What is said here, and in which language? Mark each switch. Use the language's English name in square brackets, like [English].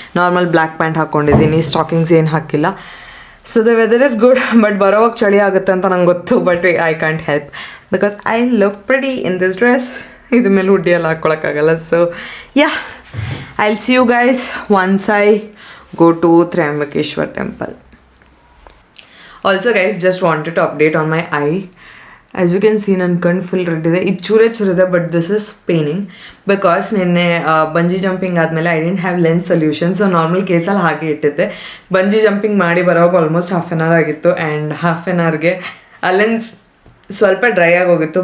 [Kannada] Normal black pant ಹಾಕ್ಕೊಂಡಿದ್ದೀನಿ, stockings ಏನು ಹಾಕಿಲ್ಲ. [English] So the weather is good. But [Kannada] ಬರೋವಾಗ ಚಳಿ ಆಗುತ್ತೆ ಅಂತ ನಂಗೆ ಗೊತ್ತು. [English] But I can't help because I look pretty in this dress. [Kannada] ಇದ್ರ ಮೇಲೆ ಹುಡ್ಡಿ ಎಲ್ಲ ಹಾಕ್ಕೊಳಕ್ಕಾಗಲ್ಲ. [English] So yeah, I will see you guys once I go to Triambakeshwar temple. Also guys, just wanted to update on my eye. As you can see, [Kannada] ನನ್ನ ಕಣ್ಣು full red ಇದೆ. ಇದು ಚೂರಿದೆ, [English] but this is paining because [Kannada] ನಿನ್ನೆ bungee jumping ಆದಮೇಲೆ [English] I didn't have lens solution. [Kannada] So normal ಕೇಸಲ್ಲಿ ಹಾಗೆ ಇಟ್ಟಿದ್ದೆ. Bungee jumping ಮಾಡಿ ಬರೋವಾಗ ಆಲ್ಮೋಸ್ಟ್ ಹಾಫ್ ಆನ್ ಅವರ್ ಆಗಿತ್ತು. ಆ್ಯಂಡ್ ಹಾಫ್ ಆನ್ ಅವರ್ಗೆ ಆ ಲೆನ್ಸ್ ಸ್ವಲ್ಪ ಡ್ರೈ ಆಗೋಗಿತ್ತು.